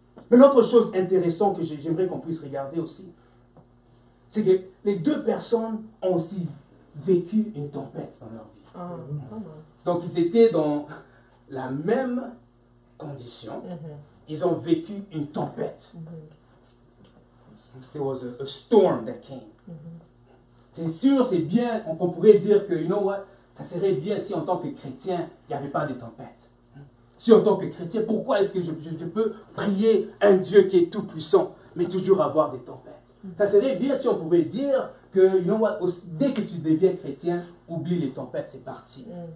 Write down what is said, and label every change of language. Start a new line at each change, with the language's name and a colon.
French: Mais l'autre chose intéressante que j'aimerais qu'on puisse regarder aussi, c'est que les deux personnes ont aussi vécu une tempête dans leur vie. Donc ils étaient dans la même condition. Ils ont vécu une tempête.
English: There was a storm that came.
French: C'est sûr, c'est bien, qu'on pourrait dire que,
English: you know what,
French: ça serait bien si en tant que chrétien, il n'y avait pas de tempête. Si en tant que chrétien, pourquoi est-ce que je peux prier un Dieu qui est tout puissant, mais toujours avoir des tempêtes? Ça serait bien si on pouvait dire que,
English: you know what,
French: dès que tu deviens chrétien, oublie les tempêtes, c'est parti.